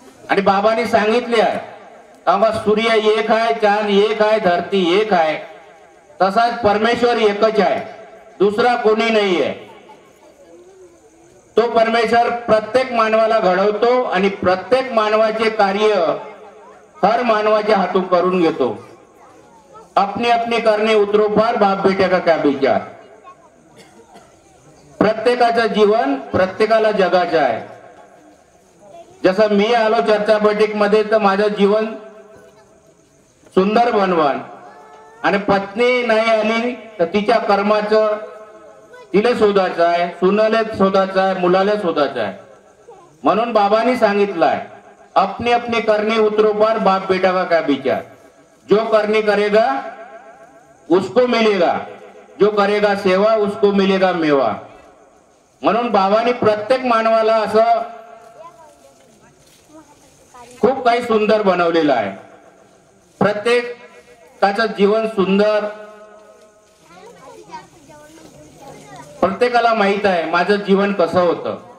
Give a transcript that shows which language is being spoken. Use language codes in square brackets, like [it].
[mr] आणि बाबांनी सांगितले आहे तेव्हा सूर्य एक आहे, चांद एक आहे, धरती एक आहे, तसाच परमेश्वर एकच आहे, दुसरा कोणी नाही आहे। तो परमेश्वर प्रत्येक मानवाला घडवतो आणि प्रत्येक मानवाचे कार्य हर मानवाच्या हातून करून घेतो। [hi] अपनी अपनी करणे उतरो पार बाप बेटे का क्या विचार। [mr] प्रत्येकाचं जीवन प्रत्येकाला जगाचं आहे। जसं मी आलो चर्चा बैठक मध्ये तर माझं जीवन सुंदर बनवान आणि पत्नी नाही आली तर तिच्या कर्माचं तिला शोधायचं आहे, सुनाले शोधायचं आहे, मुलाला शोधायचं आहे। म्हणून बाबांनी सांगितलंय [hi] अपनी अपनी करनी उतरो पार बाप बेटा का क्या विचार। जो करनी करेगा उसको मिलेगा, जो करेगा सेवा उसको मिलेगा मेवा। [mr] म्हणून बाबांनी प्रत्येक मानवाला असं खूप काही सुंदर बनवलेलं आहे। प्रत्येकाचं जीवन सुंदर, प्रत्येकाला माहित आहे माझं जीवन कसं होतं।